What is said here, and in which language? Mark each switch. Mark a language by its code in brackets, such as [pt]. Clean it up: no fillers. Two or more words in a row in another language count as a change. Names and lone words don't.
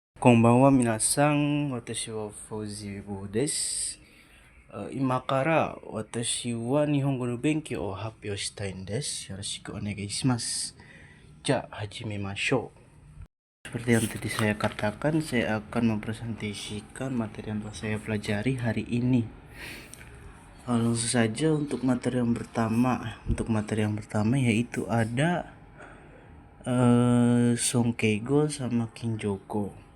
[ja] こんばんは皆さん、私はFauziです. 今から私は日本語の勉強を発表したいです. よろしくお願いします。じゃ、始めましょう. [id] Seperti yang tadi saya katakan, saya akan mempresentasikan materi yang telah saya pelajari hari ini. Langsung saja untuk materi yang pertama. Untuk materi yang pertama yaitu ada Sonkeigo sama Kinjogo.